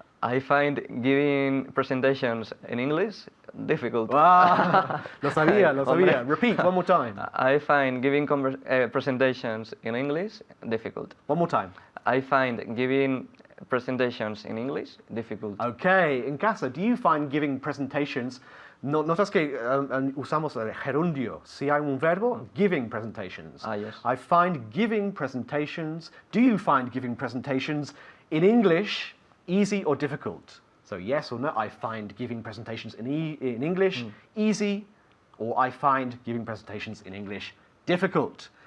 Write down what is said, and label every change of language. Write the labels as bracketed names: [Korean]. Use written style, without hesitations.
[English] I find giving presentations in English difficult. [Spanish] Ah, lo sabía. Hombre. [English] Repeat one more time. I find giving presentations in English difficult. One more time. I find giving presentations in English difficult. Okay, in casa, do you find giving presentations? [Spanish] Notas que usamos el gerundio. Si hay un verbo, [English] giving presentations. Yes. I find giving presentations. Do you find giving presentations in English easy or difficult? So yes or no, I find giving presentations in English easy, or I find giving presentations in English difficult.